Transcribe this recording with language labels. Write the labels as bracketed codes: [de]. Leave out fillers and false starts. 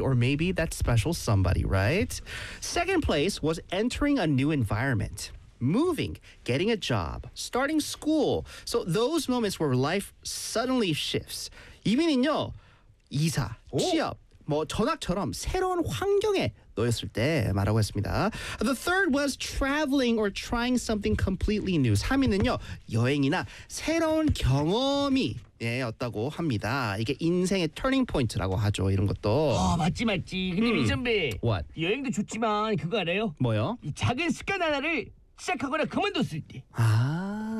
[en] Or maybe that special somebody, right? Second place was entering a new environment. Moving, getting a job, starting school. So those moments where life suddenly shifts. [ko] 이민은요, 이사, 취업, 뭐 전학처럼 새로운 환경에 놓였을 때 말하고 했습니다. [en] The third was traveling or trying something completely new. [ko] 3위는요, 여행이나 새로운 경험이 였다고 합니다. 이게 인생의 turning point라고 하죠. 이런 것도. 맞지. 근데 민선배, [en] What? [ko] 여행도 좋지만 그거 알아요? 뭐요? 이 작은 습관 하나를 시작하거나 그만뒀을 때 아.